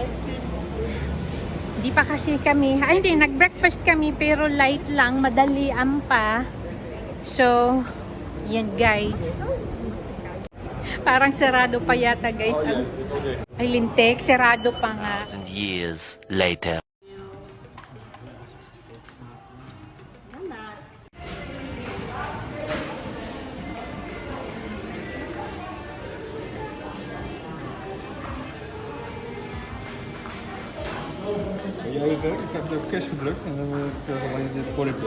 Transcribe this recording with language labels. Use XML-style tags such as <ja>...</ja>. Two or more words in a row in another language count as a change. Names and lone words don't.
<tl>Hindi pa kasi kami, hindi, nag-breakfast kami pero light lang, madalian pa. So, yan guys. Parang sarado pa yata guys. Ay, lintik, sarado pa nga.</tl> <en>Years later.</en> <nl>Ja, ik heb de cash gedrukt en dan moet ik alleen dit bordje.</nl>